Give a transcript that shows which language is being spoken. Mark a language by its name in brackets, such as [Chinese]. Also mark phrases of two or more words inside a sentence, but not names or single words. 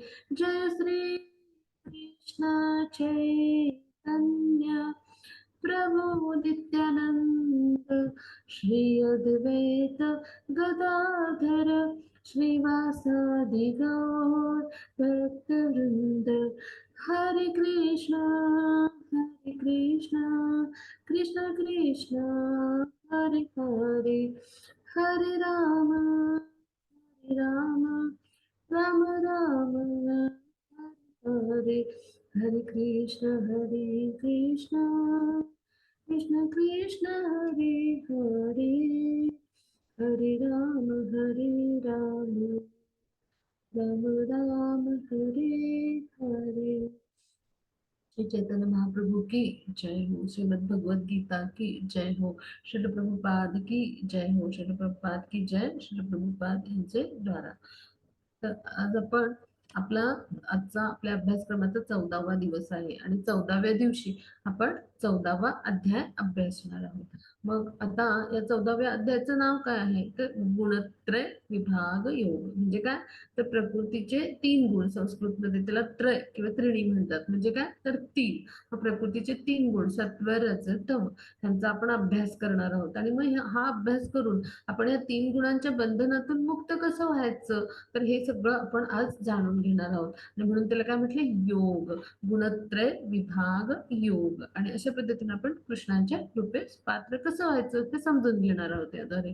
[Sanskrit] जय श्री कृष्ण चैतन्य प्रभु नित्यानंद श्री अद्वैत गदाधर श्रीवासादि गौर भक्तवृंद. हरे कृष्ण कृष्ण कृष्ण हरे हरे हरे राम राम राम हरे हरे. हरे कृष्ण कृष्ण कृष्ण हरे हरे हरे राम राम राम हरे हरे. [Hindi] श्री चैतन्य महाप्रभु की जय हो. श्रीमद् भगवद गीता की जय हो. श्रील प्रभुपाद की जय हो. श्रील प्रभुपाद की जय. [Marathi] श्रील प्रभुपाद यांचे द्वारा. तर आज आपण आजचा आपल्या अभ्यासक्रमाचा 14वा दिवस आहे आणि 14व्या दिवशी आपण 14वा अध्याय अभ्यासणार आहोत. मग आता या 14व्या अध्यायाचं नाव काय आहे तर गुणत्रय विभाग योग. म्हणजे काय तर प्रकृतीचे 3 गुण. संस्कृतमध्ये त्याला त्रय किंवा त्रिणी म्हणतात. म्हणजे काय तर 3 प्रकृतीचे 3 गुण सत्व रज तम त्यांचा आपण अभ्यास करणार आहोत. आणि मग हा अभ्यास करून आपण या 3 गुणांच्या बंधनातून मुक्त कसं व्हायचं तर हे सगळं आपण आज जाणून घेणार आहोत. आणि म्हणून त्याला काय म्हटले योग. गुणत्रय विभाग योग. आणि अशा पद्धतीने आपण कृष्णांच्या कृपेस पात्र कसं व्हायचं ते समजून घेणार आहोत याद्वारे.